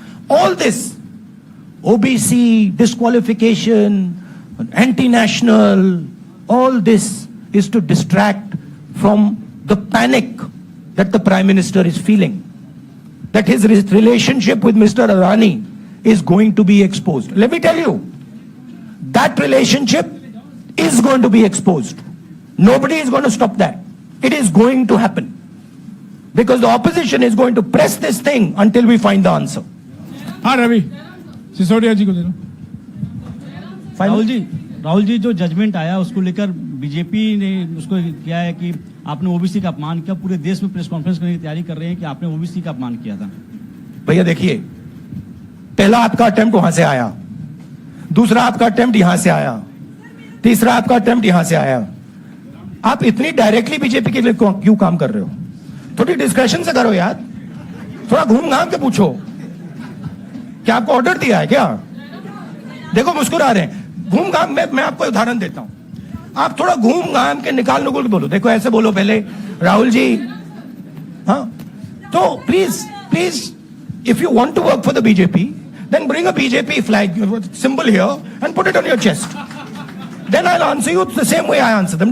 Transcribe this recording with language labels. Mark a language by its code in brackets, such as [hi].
[en] All this, OBC, disqualification, anti-national, all this is to distract from the panic that the Prime Minister is feeling, that his relationship with Mr. Adani is going to be exposed. Let me tell you, that relationship is going to be exposed. Nobody is going to stop that. It is going to happen. Because the opposition is going to press this thing until we find the answer. [hi] हाँ रवि सिसोदिया जी को दे दो। राहुल जी जो judgement आया उसको लेकर BJP ने उसको किया है कि आपने ओबीसी का अपमान किया, पूरे देश में प्रेस कॉन्फ्रेंस करने की तैयारी कर रहे हैं कि आपने ओबीसी का अपमान किया था। भैया देखिए, पहला आपका अटेम्प्ट वहां से आया, दूसरा आपका अटेम्प्ट यहां से आया, तीसरा आपका अटेम्प्ट यहां से आया। आप इतनी डायरेक्टली बीजेपी के लिए क्यों काम कर रहे हो? थोड़ी डिस्कशन से करो यार, थोड़ा घूम घाम के पूछो। क्या आपको ऑर्डर दिया है क्या? देखो मुस्कुरा रहे हैं। घूम घाम मैं आपको उदाहरण देता हूं, आप थोड़ा घूम घाम के निकाल नुकुल के बोलो। देखो ऐसे बोलो पहले, राहुल जी, हाँ तो please [en] if you want to work for the BJP, then bring a BJP flag symbol here and put it on your chest. Then I'll answer you the same way I answer them.